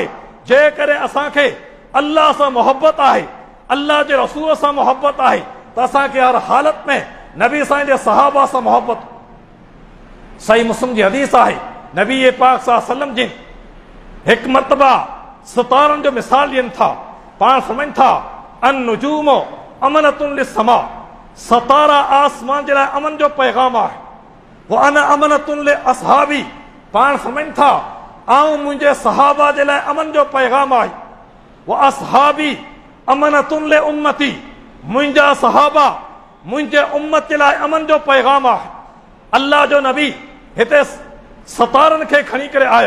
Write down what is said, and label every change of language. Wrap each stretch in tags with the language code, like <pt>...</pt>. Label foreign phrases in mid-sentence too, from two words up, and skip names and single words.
<sd>जे करे असांखे अल्लाह सां मोहब्बत आहे, अल्लाह जे रसूल सां मोहब्बत आहे, त असांखे हर हालत में नबी साईं जे सहाबा सां मोहब्बत। सही मुस्लिम जी हदीस आहे, नबी पाक</sd> <ar>صلى الله عليه وسلم</ar> <sd>जिन हिकु मरतबा सितारनि जो मिसाल ॾियनि था। पाण फरमाइनि था</sd> <ar>النجوم أمنة للسماء,</ar> <sd>सितारा आसमान जे लाइ अमन जो पैगाम आहे।</sd> <ar>وأنا أمنة لأصحابي,</ar> <sd>पाण फरमाइनि था ऐं मुंहिंजे सहाबा जे लाइ अमन जो पैगाम आहे।</sd> <ar>وأصحابي أمنة لأمتي,</ar> <sd>मुंहिंजा सहाबा मुंहिंजे उम्मत जे लाइ अमन जो पैगाम आहे। अल्लाह जो नबी हिते सितारनि खे खणी करे आया।</sd>